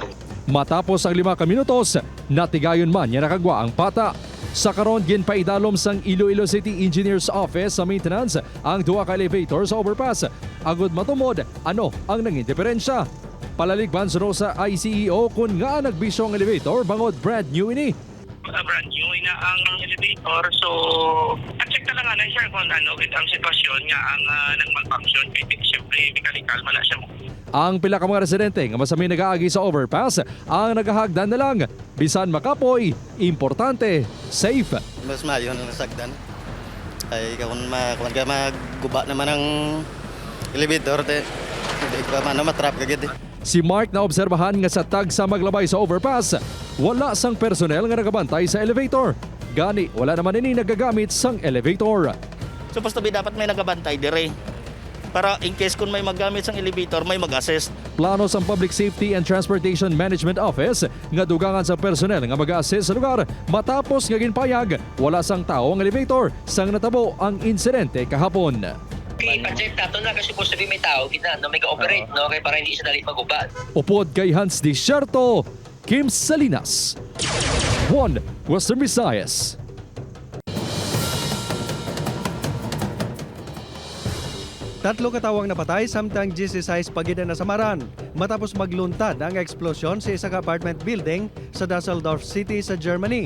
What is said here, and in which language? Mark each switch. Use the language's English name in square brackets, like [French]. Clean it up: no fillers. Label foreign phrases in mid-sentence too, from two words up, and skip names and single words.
[Hiligaynon] Matapos ang 5 ka minutos, natigayon man niya nakagwa ang bata. Sa karon ginpaidalom sang Iloilo City Engineers Office sa maintenance ang duha ka elevator sa overpass. Agud matumod, ano ang nanging diferensya? Palaligban sa ICEO kung nga nagbisyo ang elevator bangod [English] brand new [Hiligaynon] ini. [English] Brand new [Hiligaynon] na ang elevator, so check na lang na siya kung ano with ang sitwasyon nga ang nag-malfunction kay siyempre mechanical man na siya. Ang pila ka mga residente nga masami nag-aagi sa overpass ang nagahagdan na lang. Bisan makapoy, importante, safe. Mas maayo na nasagdan. Ay kung magguba naman ang elevator, hindi ka man matrap kagid. Si Mark na obserbahan nga sa tag sa maglabay sa overpass, wala sang personnel nga nagabantay sa elevator. Gani, wala naman ini nagagamit sang elevator. [English] Supposed to be [Hiligaynon] dapat may nagabantay dire. Para [English] in case [Hiligaynon] kung may maggamit sang elevator, may mag-assist. Plano sa Public Safety and Transportation Management Office nga dugangan sa personnel nga mag-assist sa lugar matapos nga ginpayag wala sang tao ang elevator sang natabo ang insidente kahapon. I-check nato na kasi [English] supposed to be [Hiligaynon] may tao kita na may ga-operate no kay para hindi siya dali magubad. Upod kay Hans Desierto, Kim Salinas, 1 Western Visayas. Tatlo katawang napatay samtang 16 pagida na samaran matapos magluntad ang eksplosyon sa isang [English] apartment building [Hiligaynon] sa Düsseldorf City sa Germany.